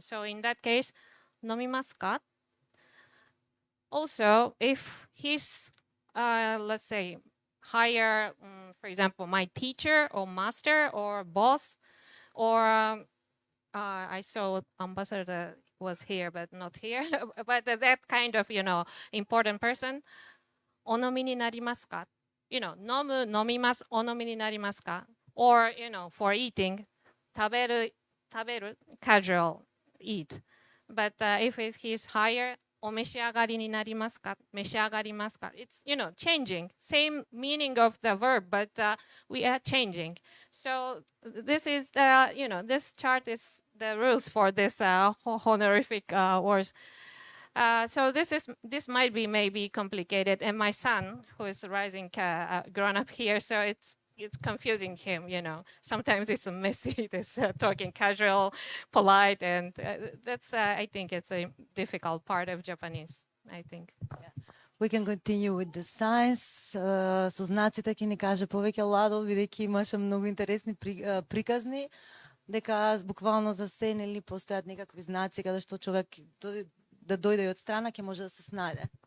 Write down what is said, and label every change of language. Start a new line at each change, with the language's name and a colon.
English: So in that case,
Japanese: nomimasu ka?
English: Also, if he's let's say, hire, for example, my teacher or master or boss, or I saw ambassador was here but not here, but that kind of, important person,
Japanese: onomi ni narimasu ka? Nomu, nomimasu, onomi ni narimasu ka?
English: Or, for eating, taberu, casual, eat. But if he's higher,
Japanese: お召し上がりになりますか、召し上がりますか。
English: It's, changing. Same meaning of the verb, but we are changing. So this is the, this chart is the rules for this honorific words. So this might be maybe complicated, and my son, who is rising, grown up here, so it's confusing him. Sometimes it's messy. This talking casual, polite, and that's I think it's a difficult part of Japanese. I think. We can continue with the science.
Macedonian: Со знаците ќе ни каже повеќе Ладо, бидејќи имаше многу интересни приказни, дека буквално за се нели постојат некакви знаци каде што човек да дојде и од страна ќе може да се снајде.